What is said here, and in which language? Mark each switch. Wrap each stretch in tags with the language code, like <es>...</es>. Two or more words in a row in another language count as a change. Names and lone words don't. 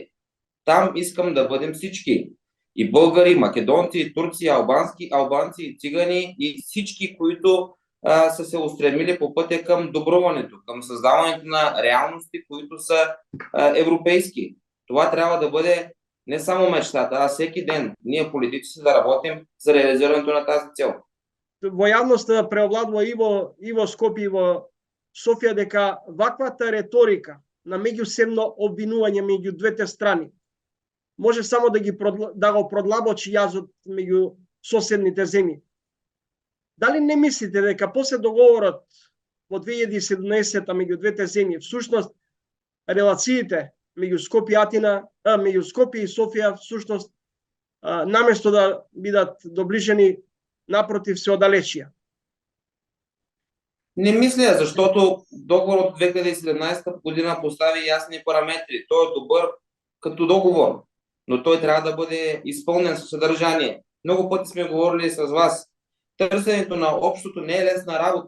<bg>Там искам да бъдем всички. И българи, македонци, и турци, албанци, и цигани, и всички, които са се устремили по пътя към добруването, към създаването на реалности, които са европейски. Това трябва да бъде не само мечтата, а всеки ден ние политици да работим за реализирането на тази цел.</bg> <mk>Во јавноста преовладува и во Скопје и во Софија дека ваквата реторика на меѓусебно обвинување меѓу двете страни може само да го продлабочи јазот меѓу соседните земји. Дали не мислите дека после договорот во 2017 меѓу двете земји всушност релациите меѓу Скопје и Софија всушност наместо да бидат доближени, напротив се оддалечија?</mk> <bg>Не мисля, защото договор от 2017 година постави ясни параметри. Той е добър като договор, но той трябва да бъде изпълнен със съдържание. Много пъти сме говорили с вас. Търсенето на общото не е лесна работа.</bg>